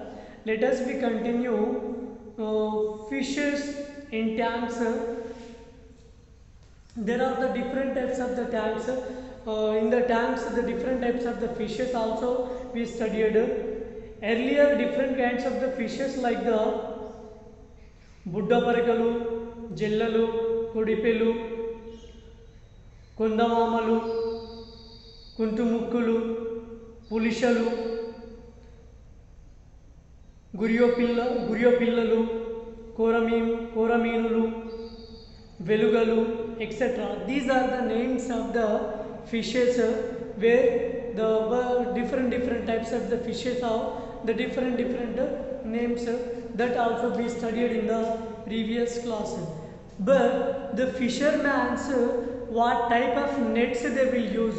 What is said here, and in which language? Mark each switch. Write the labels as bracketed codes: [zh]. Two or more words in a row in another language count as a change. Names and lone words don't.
[en] Let us we continue fishes in tanks. There are the different types of the tanks. In the tanks, the different types of the fishes also we studied. Earlier, different kinds of the fishes like the Buddha Parakalu, Jellalu, Kudipelu, Kundamamalu, Kuntumukulu, Pulishalu, Guryopillalu, Korameenulu, Velugalu, etc. These are the names of the fishes where the different types of the fishes have the different names that also we studied in the previous class. But the fishermen, what type of nets they will use?